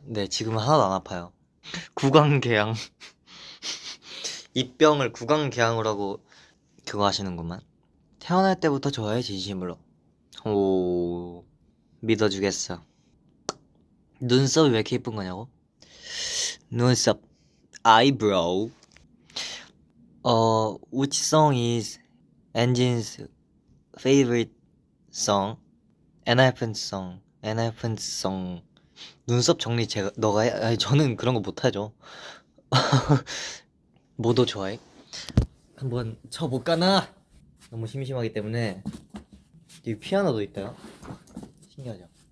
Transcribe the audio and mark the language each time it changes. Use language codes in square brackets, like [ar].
[ko] 네, 지금은 하나도 안 아파요. 구강궤양. 입병을 구강궤양으로 하고 그거 하시는구만. 태어날 때부터 좋아해, 진심으로. 오, 믿어주겠어. 눈썹이 왜 이렇게 예쁜 거냐고? 눈썹, eyebrow. [en] Which song is Enjine's favorite song? [ko] 엔하이픈 song. 엔하이픈 song. 눈썹 정리 너가 해? 아니, 저는 그런 거 못하죠. 뭐도 좋아해? 한번 쳐볼까나? 너무 심심하기 때문에. 여기 피아노도 있다요? 신기하죠?